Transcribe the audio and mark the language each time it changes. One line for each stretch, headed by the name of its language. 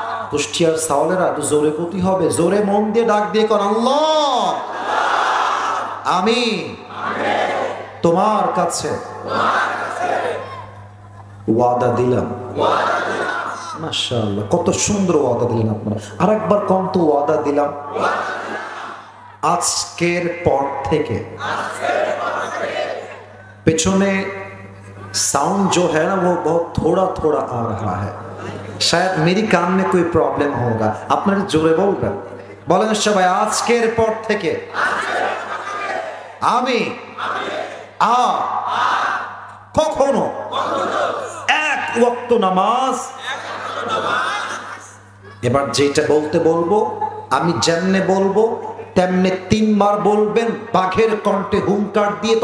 Bangla: কুষ্টিয়ার সাওয়ালেরা একটু জোরে কতি হবে, জোরে মন দিয়ে ডাক দিয়ে কর, আল্লাহ আমি তোমার কাছে ওয়াদা দিলাম। মাশাআল্লাহ, কত সুন্দর ওয়াদা দিলেন আপনারা। আরেকবার কম তো, ওয়াদা দিলাম আজকের পর থেকে।
Hindi: पेछने साउंड जो है ना वो बहुत थोड़ा थोड़ा आ रहा है, शायद मेरी कान में कोई प्रॉब्लम होगा।
Bangla: আপনারা জোরে বলবেন, বলেন সবাই, আজকের পর থেকে আমি কখনো এক ওয়াক্ত নামাজ, এবার যেটা বলতে বলবো আমি যেমনে বলবো তেমনে 3 বার বলবেন, বাঘের কণ্ঠে হুঙ্কার দিয়ে।